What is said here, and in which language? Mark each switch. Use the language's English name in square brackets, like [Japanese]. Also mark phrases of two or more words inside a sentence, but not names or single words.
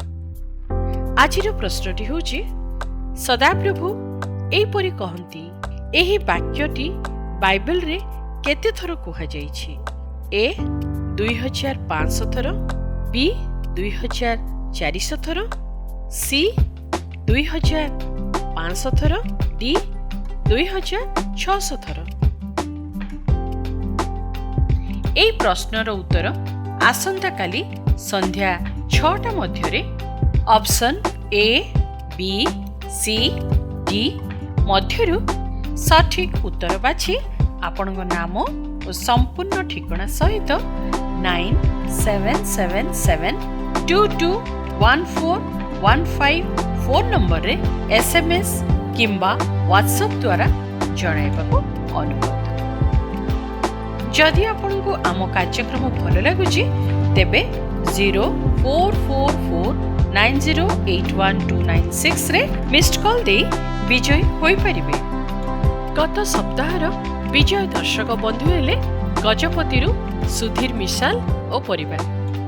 [Odia] ଆଜିର ପ୍ରଶ୍ନଟି ହେଉଛି ସଦାପ୍ରଭୁ ଏହିପରି କହନ୍ତି, ଏହି ବାକ୍ୟଟି ବାଇବେଲରେ କେତେ ଥର କୁହାଯାଇଛି? ଏ 2500 ଥର, ବି 2400 ଥର, ସି 2500 ଥର, ଡି 2600 ଥର। ଏଇ ପ୍ରଶ୍ନର ଉତ୍ତର ଆସନ୍ତାକାଲି ସନ୍ଧ୍ୟା 6ଟା ମଧ୍ୟେ ଅପସନ ଏ, ବି, ସି, ଡି ମଧ୍ୟରୁ ସଠିକ ଉତ୍ତର ବାଛି ଆପନାର ନାମ ଓ ସମ୍ପୂର୍ଣ୍ଣ ଠିକଣା ସହିତ 9777221415 ଫୋନ ନମ୍ବରେ SMS କିମ୍ବା WhatsApp ଦ୍ୱାରା জଣାଇବାକୁ ଅନୁରୋଧ। ଯଦି ଆପକୋ ଆମ କାର୍ଯ୍ୟକ୍ରମ ଭଲ ଲଗୁଚ ତେବେ 044490812996 ରେ [English] missed call [Odia] ଦେ ବିଜୟ ହୋଇ ପରିବେ। ଗତ ସପ୍ତାହର ବିଜୟ ଦର୍ଶକ ବନ୍ଧୁ ହେଲେ ଗଜପତିରୁ ସୁଧୀର ମିସାଲ ଓ ପରିବାର।